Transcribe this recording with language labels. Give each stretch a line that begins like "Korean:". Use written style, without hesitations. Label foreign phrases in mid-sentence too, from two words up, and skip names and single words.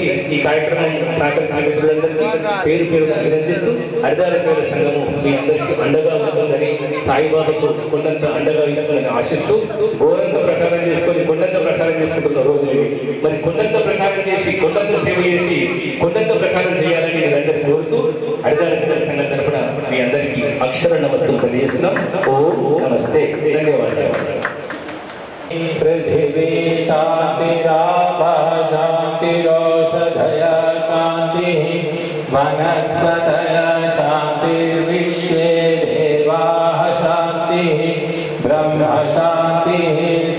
Telugu: ఈ కార్యక్రమం సహకరించిన మిత్రులందరికీ పేరు పేరుగా అభినందిస్తూ హరిదార సేవల సంఘము మీ అందరికీ అండగా ఉంటుందని, సాయిబాబాకు కొండంత అండగా ఇస్తుందని ఆశిస్తూ ఘోరంత ప్రచారం చేసుకొని కొండంత ప్రచారం చేసుకుంటున్న రోజులు మరి కొండంత ప్రచారం చేసి, కొండంత సేవ చేసి, కొండంత ప్రచారం చేయాలని మీరందరికీ కోరుతూ హరిదార సేవల సంఘం తరపున మీ అందరికీ అక్షర నమస్సులు తెలియజేస్తున్నాం. ఓం నమస్తే, ధన్యవాదాలు.
Sanskrit: पृथिवी शान्तिरापः शान्तिरोषधयः शान्तिः वनस्पतयः शान्तिर्विश्वे देवाः शान्तिः ब्रह्म शान्तिः